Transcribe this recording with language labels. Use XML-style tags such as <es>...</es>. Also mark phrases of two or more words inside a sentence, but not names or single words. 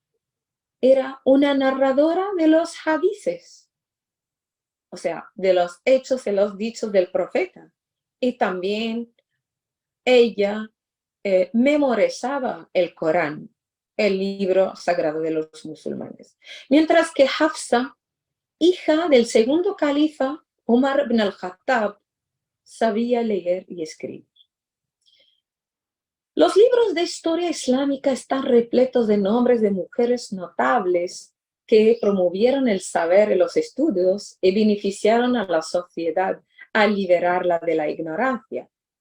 <es>Era una narradora de los hadices, o sea, de los hechos y los dichos del profeta. Y también ella memorizaba el Corán, el libro sagrado de los musulmanes. Mientras que Hafsa, hija del segundo califa, Umar ibn al-Khattab, sabía leer y escribir. Los libros de historia islámica están repletos de nombres de mujeres notables que promovieron el saber y los estudios y beneficiaron a la sociedad al liberarla de la ignorancia.</es>